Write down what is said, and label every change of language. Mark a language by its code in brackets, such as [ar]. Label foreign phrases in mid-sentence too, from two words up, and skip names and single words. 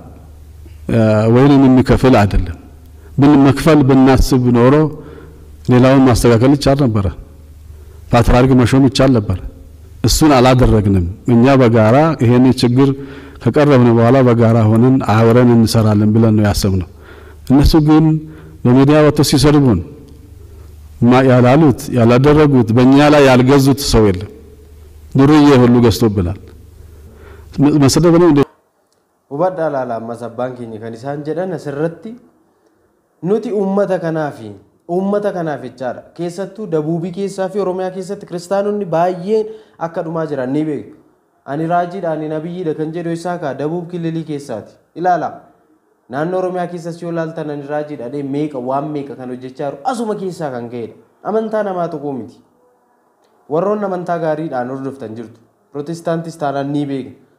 [am] ወይንም የሚከፈል አይደለም ብንመክፈል ብናስብ ኖሮ ሌላውን ማስተካከል ይቻል ነበር ፓትርያርክ መሾም ይቻል ነበር እሱን አላደረግንም እኛ በጋራ ይሄን ችግር ከቀረብን በኋላ በጋራ ሆነን አብረን እንሰራለን ብለን ነው ያሰብነው እነሱ ግን በሚዲያ ወጥተው ሲሰድቡን ያላሉት ያላደረጉት በእኛ ላይ ያልገዙት ሰው የለም ዱርዬ ሁሉ ገዝቶብናል መስደብ ነው [om] ubadala masabban keenya kan isaan jedhan asirratti nuti ummata kanaaf jechaadha keessattuu dabuubii keessaa fi oromiyaa keessatti kiristaanonni baay'een akka dhumaa jiran ni beeku ani raajiidha ani nabiyyiidha kan jedhu isaa ka dabuub kililii keessaati ilaala naannoo oromiyaa keessas yoo laaltan ani raajiidha dee meeqa kan hojjechaa jiru asuma keessaa kan ka'edha amantaa namaa tokko miti warroon amantaa gaariidhaan hordoftan jirtu protestaantis taanaan ni beeku